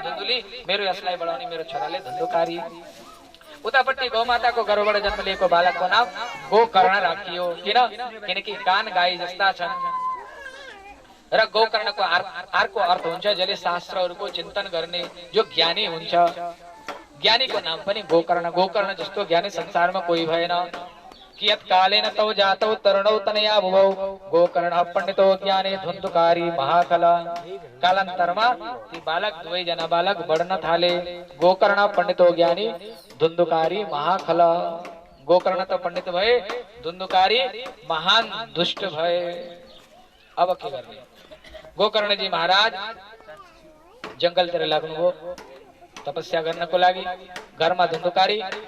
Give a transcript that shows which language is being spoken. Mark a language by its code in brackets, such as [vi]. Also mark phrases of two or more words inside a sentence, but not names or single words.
[ne] धुन्धुली मेरो यसलाई बढाउने मेरो छोराले धुन्धुकारी उतापट्टि गौमाताको गर्भबाट जन्म लिएको बालकको नाम गोकर्ण राखियो किनकि कान गाई जस्ता छन् र गोकर्णको अर्को अर्थ हुन्छ जसले शास्त्रहरूको चिन्तन गर्ने जो ज्ञानी हुन्छ ज्ञानीको नाम पनि गोकर्ण गोकर्ण जस्तो ज्ञानी संसारमा कोही भएन [sa] कियत् कालेन तौ जातौ तरुणौ तनया भुवौ गोकर्ण पण्डितो ज्ञाने धुन्धुकारी महाकल [ne] कालान्तरमा ती बालक दुवै जना बालक बढ्न थाले [sa] गोकर्ण पण्डितो ज्ञानी धुन्धुकारी महाकल [ne] गोकर्ण त पण्डित भए धुन्धुकारी महान दुष्ट भए अब के गर्ने गोकर्णजी महाराज जंगलतिर लाग्नुभयो तपस्या गर्नको लागि घरमा धुन्धुकारी